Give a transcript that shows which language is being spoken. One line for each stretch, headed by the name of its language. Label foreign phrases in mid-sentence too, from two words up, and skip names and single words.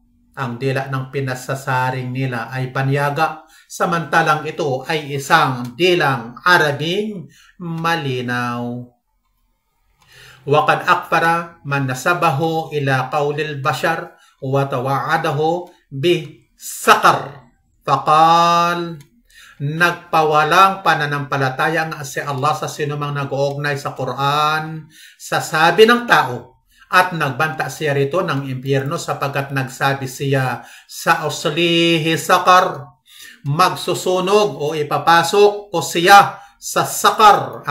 Filipino: Ang dila ng pinasasaring nila ay panyaga, samantalang ito ay isang dilang Arabing malinaw.
Arabic: وَقَدْ أَكْفَرَ مَنْ نَسَبَهُ إِلَى قَوْلِ الْبَشَرِ وَتَوَعَدَهُ بِسَقَرٍ فَقَالَ
Filipino: nagpawalang pananampalataya nga si Allah sa sinumang nag-uugnay sa Quran sa sabi ng tao at nagbanta siya rito ng impyerno sapagkat nagsabi siya sa
Arabic: سأصليه سقر,
Filipino: magsusunog o ipapasok ko siya sa sakar.